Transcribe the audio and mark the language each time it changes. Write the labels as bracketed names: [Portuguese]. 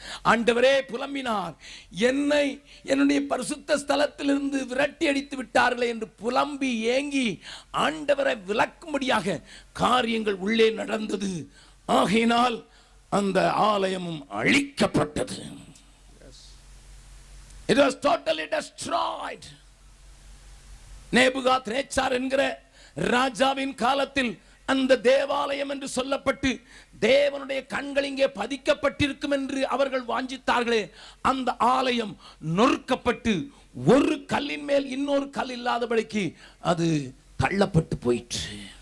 [Tamil] ஆண்டவரே புலம்பினார், என்னை என்னுடைய பரிசுத்த ஸ்தலத்திலிருந்து விரட்டி அடித்து விட்டார்களே என்று புலம்பி ஏங்கி ஆண்டவரை விலக்கும்படியாக காரியங்கள் உள்ளே நடந்தது. ஆகையினால் அந்த ஆலயமும் அழிக்கப்பட்டது. [English] It was totally destroyed. [Tamil] Nebuchadnezzar என்கிற ராஜாவின் காலத்தில் அந்த தேவாலயம் என்று சொல்லப்பட்டு தேவனுடைய கண்கள் இங்கே பதிக்கப்பட்டிருக்கும் என்று அவர்கள் வாஞ்சித்தார்களே, அந்த ஆலயம் நொறுக்கப்பட்டு ஒரு கல்லின் மேல் இன்னொரு கல் இல்லாதபடிக்கு அது தள்ளப்பட்டு போயிற்று.